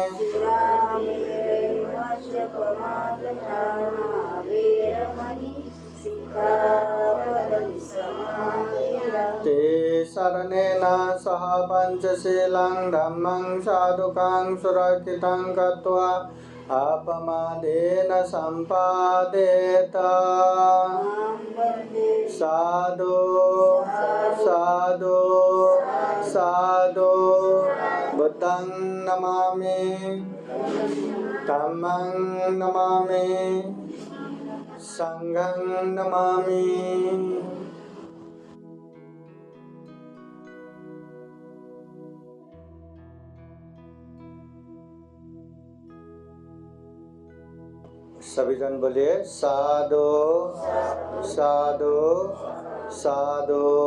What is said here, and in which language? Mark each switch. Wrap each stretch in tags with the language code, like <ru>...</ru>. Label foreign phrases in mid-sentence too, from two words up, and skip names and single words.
<pi>सुरामेरयमज्जपमादत्थाना वेरमणि सिक्खापदं समादियामि ते शरणेन सह पञ्चशीलं धम्मं साधुकां सुरक्षितं कृत्वा अपमादेन सम्पादेत साधु साधु साधु बुद्धं नमामि धम्मं नमामि संघं नमामि।</pi> <hi>सभी जन बोलिए साधु साधु साधु।</hi>